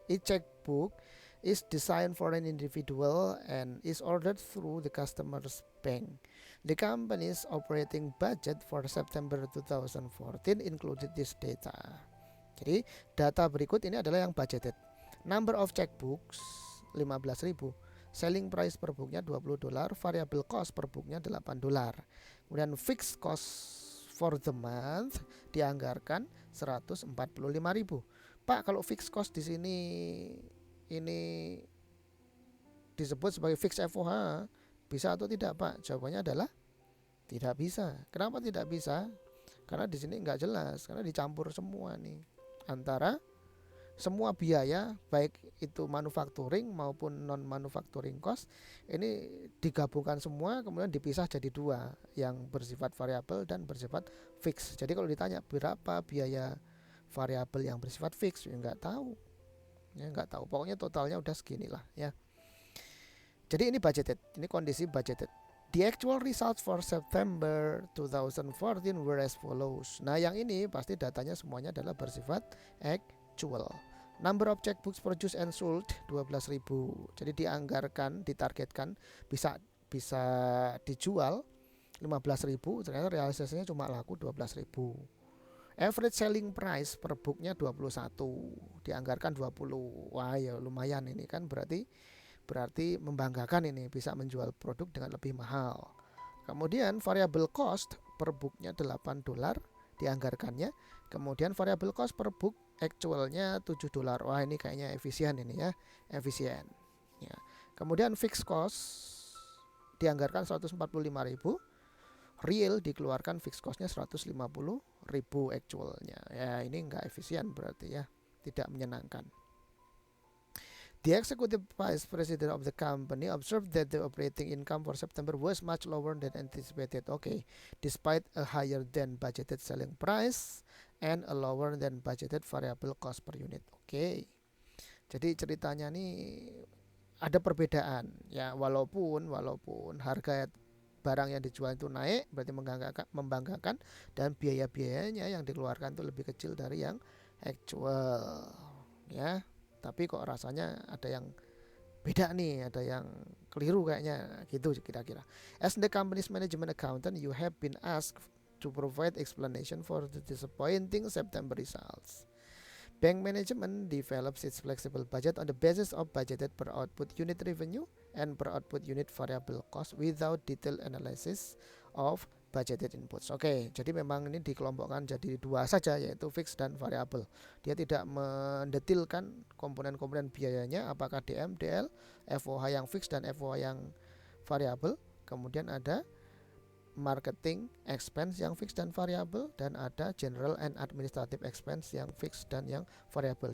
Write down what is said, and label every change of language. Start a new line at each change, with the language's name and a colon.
English: Each checkbook is designed for an individual and is ordered through the customer's bank. The company's operating budget for September 2014 included this data.
Indonesian: Jadi data berikut ini adalah yang budgeted.
English: Number of checkbooks 15.000, selling price per booknya $20, variable cost per booknya $8. Kemudian fixed cost for the month dianggarkan 145.000.
Indonesian: Pak, kalau fixed cost di sini ini disebut sebagai fixed FOH, bisa atau tidak, Pak? Jawabannya adalah tidak bisa. Kenapa tidak bisa? Karena di sini nggak jelas, karena dicampur semua nih antara semua biaya baik itu manufacturing maupun non manufacturing cost ini digabungkan semua kemudian dipisah jadi dua, yang bersifat variabel dan bersifat fix. Jadi kalau ditanya berapa biaya variabel yang bersifat fix, ya nggak tahu, pokoknya totalnya udah seginilah ya. Jadi ini budgeted, ini kondisi budgeted.
English: The actual results for September 2014 were as follows.
Indonesian: Nah yang ini pasti datanya semuanya adalah bersifat actual.
English: Number of checkbooks produced and sold 12.000.
Indonesian: Jadi dianggarkan, ditargetkan bisa dijual 15.000, ternyata realisasinya cuma laku 12.000.
English: Average selling price per booknya 21, dianggarkan 20.
Indonesian: Wah ya lumayan ini kan, berarti membanggakan ini bisa menjual produk dengan lebih mahal. Kemudian variable cost per booknya $8 dianggarkannya. Kemudian variable cost per book actualnya $7. Wah ini kayaknya efisien ini ya, efisien ya. Kemudian fixed cost dianggarkan 145.000, real dikeluarkan fixed costnya 150.000 actualnya ya. Ini enggak efisien berarti ya, tidak menyenangkan.
English: The executive vice president of the company observed that the operating income for September was much lower than anticipated. Okay, despite a higher than budgeted selling price and a lower than budgeted variable cost per unit.
Indonesian: Okay, jadi ceritanya nih ada perbedaan ya, walaupun harga barang yang dijual itu naik, berarti membanggakan, dan biaya-biayanya yang dikeluarkan itu lebih kecil dari yang actual ya. Tapi kok rasanya ada yang beda nih, ada yang keliru kayaknya gitu kira-kira.
English: As the company's management accountant, you have been asked to provide explanation for the disappointing September results. Bank management develops its flexible budget on the basis of budgeted per output unit revenue and per output unit variable cost without detailed analysis of budgeted inputs.
Indonesian: Oke, jadi memang ini dikelompokkan jadi dua saja, yaitu fixed dan variabel. Dia tidak mendetilkan komponen-komponen biayanya, apakah DM, DL, FOH yang fixed dan FOH yang variabel. Kemudian ada marketing expense yang fixed dan variabel, dan ada general and administrative expense yang fixed dan yang variabel.